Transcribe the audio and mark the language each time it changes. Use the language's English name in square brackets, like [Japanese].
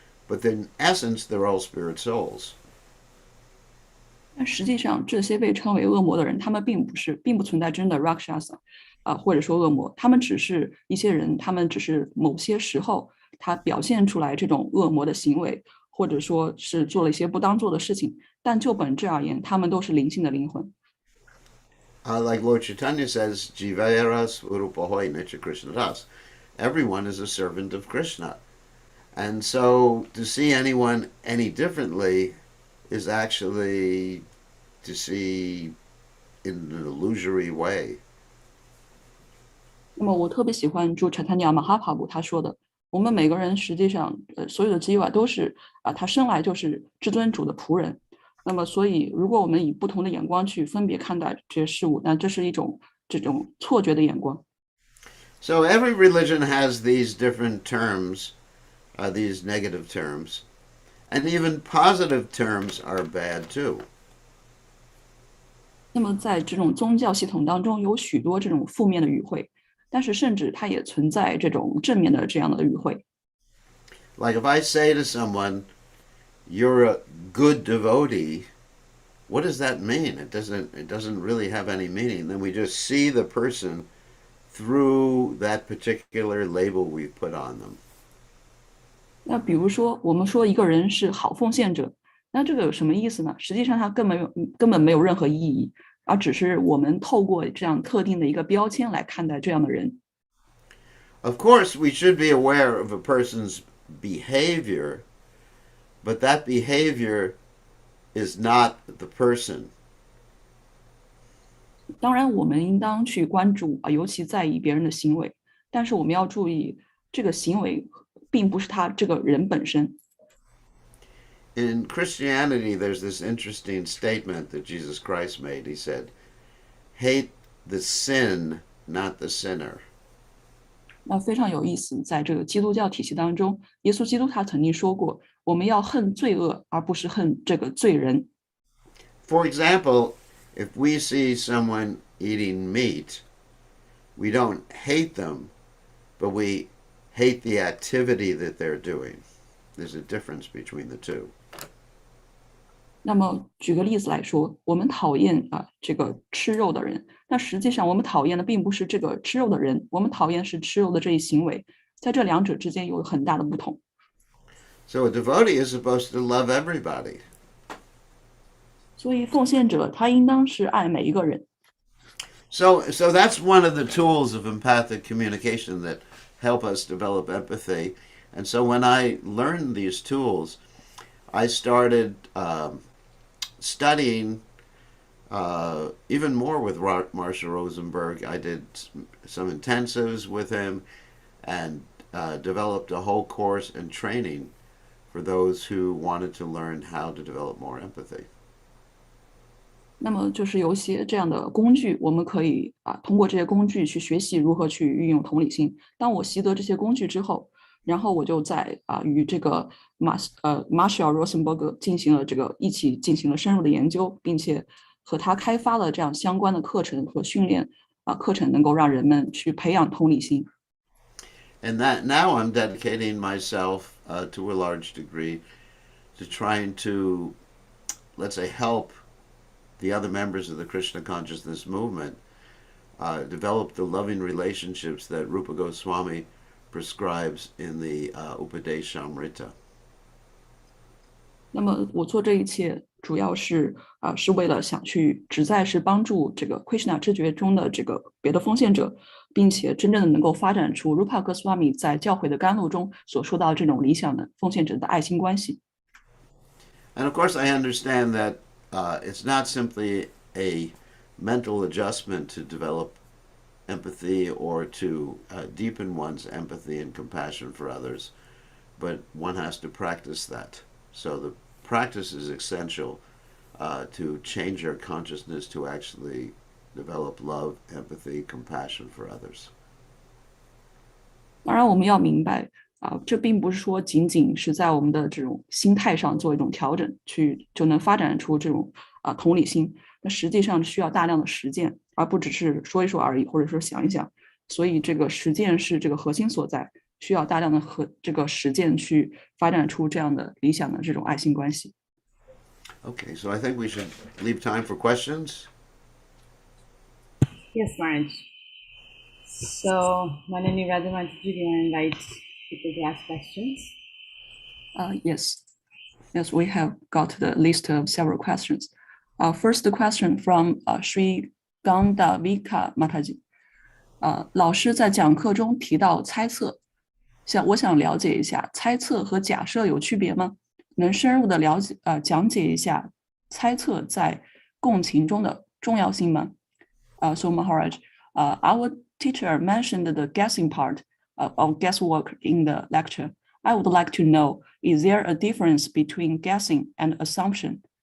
[English] But in essence, they're all spirit souls. [Chinese] 但实际上，这些被称为恶魔的人，他们并不存在真的 Rakshasa 或者说恶魔，他们只是一些人，他们只是某些时候他表现出来这种恶魔的行为，或者说是做了一些不当做的事情，但就本质而言，他们都是灵性的灵魂。 [English] Like Lord Chaitanya says, [Bangla] Jivayara Swarupahoy Nitya Krishna Das. [English] Everyone is a servant of Krishna. And so to see anyone any differently is actually to see in an illusory way. [Chinese] 那么我特别喜欢住查塔尼亚马哈帕布他说的，我们每个人实际上所有的机都是他生来就是至尊主的仆人。那么所以如果我们以不同的眼光去分别看待这些事物，那这是一种这种错觉的眼光。 [English] So every religion has these different terms, these negative terms, and even positive terms are bad too. [Chinese] 那么在这种宗教系统当中，有许多这种负面的语汇，但是甚至它也存在这种正面的这样的语汇。 [English] Like if I say to someone, "You're a good devotee," what does that mean? It doesn't really have any meaning. Then we just see the person through that particular label we've put on them. [Chinese] 那比如说，我们说一个人是好奉献者，那这个有什么意思呢？实际上，它根本没有任何意义，而只是我们透过这样特定的一个标签来看待这样的人。 [English] Of course, we should be aware of a person's behavior, but that behavior is not the person. [Chinese] 当然，我们应当去关注尤其在意别人的行为，但是我们要注意，这个行为并不是他这个人本身。 [English] In Christianity, there's this interesting statement that Jesus Christ made. He said, "Hate the sin, not the sinner." [Chinese] 那非常有意思，在这个基督教体系当中，耶稣基督他曾经说过，我们要恨罪恶，而不是恨这个罪人。 [English] For example, if we see someone eating meat, we don't hate them, but we hate the activity that they're doing. There's a difference between the two. [Chinese] 那么举个例子来说，我们讨厌这个吃肉的人，那实际上我们讨厌的并不是这个吃肉的人，我们讨厌是吃肉的这一行为，在这两者之间有很大的不同。 [English] So a devotee is supposed to love everybody. [Chinese] 所以奉献者他应当是爱每一个人。 [English] So that's one of the tools of empathic communication that help us develop empathy. And so when I learned these tools, I started studying even more with Marshall Rosenberg. I did some intensives with him and developed a whole course and training for those who wanted to learn how to develop more empathy. [Chinese] 那么就是有些这样的工具，我们可以通过这些工具去学习如何去运用同理心。当我习得这些工具之后，然后我就在与这个Marshall Rosenberg 一起进行了深入的研究，并且和他开发了这样相关的课程和训练课程，能够让人们去培养同理心。 [English] And that now I'm dedicating myself to a large degree to trying to, let's say, help the other members of the Krishna consciousness movement develop the loving relationships that Rupa Goswami prescribes in the Upadeshamrita. [Chinese] 那么我做这一切主要是为了想去旨在是帮助这个 Krishna 知觉中的这个别的奉献者，并且真正的能够发展出 Rupa Goswami 在教诲的甘露中所说到这种理想的奉献者的爱心关系。 [English] And of course, I understand that it's not simply a mental adjustment to develop empathy or to deepen one's empathy and compassion for others, but one has to practice that. So the practice is essential to change our consciousness to actually develop love, empathy, compassion for others. [Chinese] 当然，我们要明白这并不是说仅仅是在我们的这种心态上做一种调整，就能发展出这种同理心。那实际上需要大量的实践，而不只是说一说而已，或者说想一想。所以这个实践是这个核心所在，需要大量的这个实践去发展出这样的理想的这种爱心关系。 [English] Okay, so I think we should leave time for questions. Yes, Maharaj. So, Manani Radha Mataji, do you want to invite people to ask questions? Yes, we have got the list of several questions. First question from Sri Gandavika Mataji. [Chinese] 老师在讲课中提到猜测，我想了解一下，猜测和假设有区别吗？能深入的讲解一下猜测在共情中的重要性吗？ [English] So Maharaj, our teacher mentioned the guessing part of guesswork in the lecture. I would like to know, is there a difference between guessing and assumption?